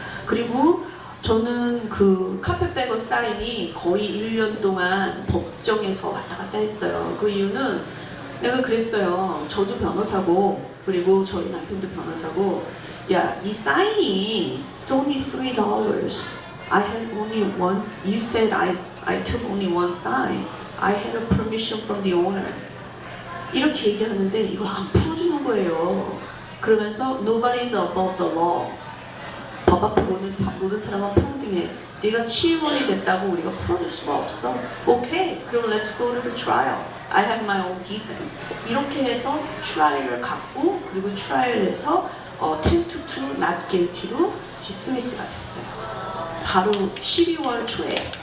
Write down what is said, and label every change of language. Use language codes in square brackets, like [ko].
[ko] 그리고 저는 그 카펫베거 사인이 거의 1년 동안 법정에서 왔다 갔다 했어요. 그 이유는 내가 그랬어요. 저도 변호사고 그리고 저희 남편도 변호사고 야, 이 사인이 [en] it's only $3. I had only one. You said I took only one side. I had a permission from the owner. [ko] 이렇게 얘기하는데 이걸 안 풀어주는 거예요. 그러면서 [en] nobody is above the law. [ko] 법 앞에 모든 사람은 평등해. 네가 시의원이 됐다고 우리가 풀어줄 수가 없어. 오케이, 그럼 [en] let's go to the trial. I have my own defense. [ko] 이렇게 해서 트라이얼을 갖고 그리고 트라이얼에서 [en] 10 to 2 not guilty [ko] 로 디스미스가 됐어요. 바로 12월 초에.